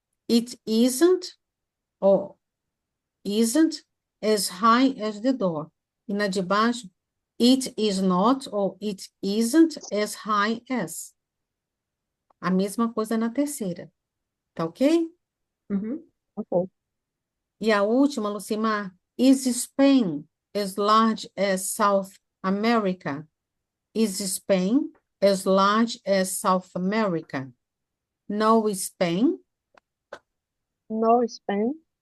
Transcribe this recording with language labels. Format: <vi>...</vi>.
<en>It isn't, or isn't as high as the door.</en> <pt>E na de baixo,</pt> <en>it is not or it isn't as high as.</en> <pt>A mesma coisa na terceira, tá ok? Uhum. Ok. E a última,</pt> <en>Lucimar, is Spain as large as South America? Is Spain as large as South America? No, Spain No Spain</en>